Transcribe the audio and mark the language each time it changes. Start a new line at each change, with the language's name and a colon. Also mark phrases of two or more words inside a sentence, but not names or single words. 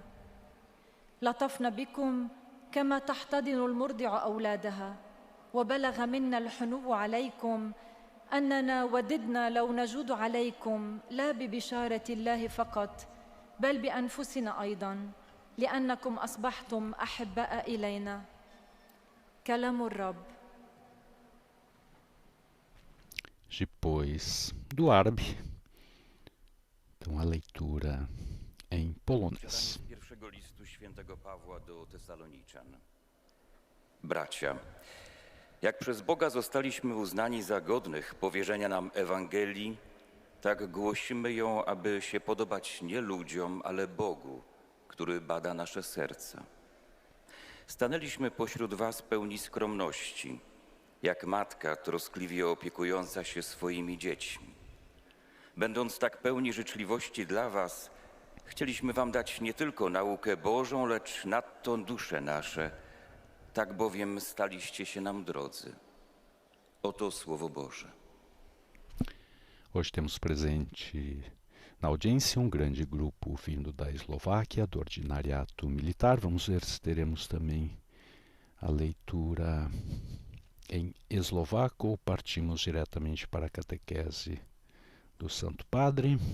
Arabic: لطفنا بكم كما تحتضن المرضع أولادها، وبلغ منا الحنو عليكم أننا وددنا لو نجود عليكم لا ببشارة الله فقط بل بأنفسنا أيضا، لأنكم أصبحتم أحباء إلينا. كلام الرب.
Portuguese: Depois do árabe, então a leitura em polonês.
Polish: Pierwszego listu świętego Pawła do Tesaloniczan. Bracia, jak przez Boga zostaliśmy uznani za godnych powierzenia nam Ewangelii, tak głosimy ją, aby się podobać nie ludziom, ale Bogu, który bada nasze serca. Stanęliśmy pośród was pełni skromności, jak matka troskliwie opiekująca się swoimi dziećmi. Będąc tak pełni życzliwości dla was, chcieliśmy wam dać nie tylko naukę Bożą, lecz nadto dusze nasze, tak bowiem staliście się nam drodzy. Oto Słowo Boże.
Portuguese: Hoje temos presente na audiência grande grupo vindo da Eslováquia, do Ordinariato Militar. Vamos ver se teremos também a leitura em eslovaco ou partimos diretamente para a catequese do Santo Padre.